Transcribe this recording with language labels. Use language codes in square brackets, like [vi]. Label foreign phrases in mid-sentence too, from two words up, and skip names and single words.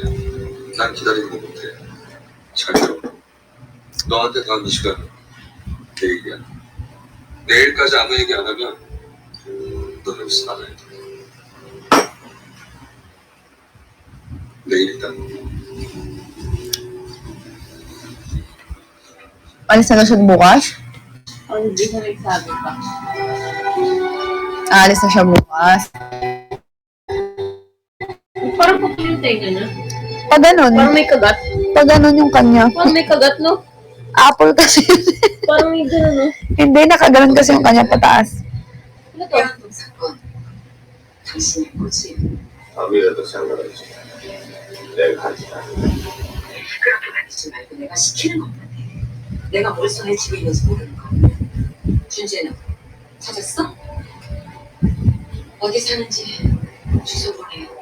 [ko] 난 기다리는 거 못해. 잘 들어. 너한테 다음 이 시간 내 얘기야. 내일까지 아무 얘기 안 하면 너 여기서 나가야 돼. 내일이다. [tl] Alis na daw siya bukas? Ang hindi na nagsabi pa. Alis na siya bukas. Parang pupil yung tenga niya. Pag ganun. Parang may kagat. Pag ganun yung kanya. Parang may kagat, no? Apple kasi. Parang may gano'n, no? Hindi, nakaganon kasi yung kanya pataas. Ano to? [ko] 태양동 사건 당신의 거지? 아무래도 상관없지. 내가 하지마. 그렇게 말하지 말고 내가 시키는 것만 해. 내가 몰성에 집에 있는지 모르는 거. 준재는 찾았어? 어디 사는지 주소 보내.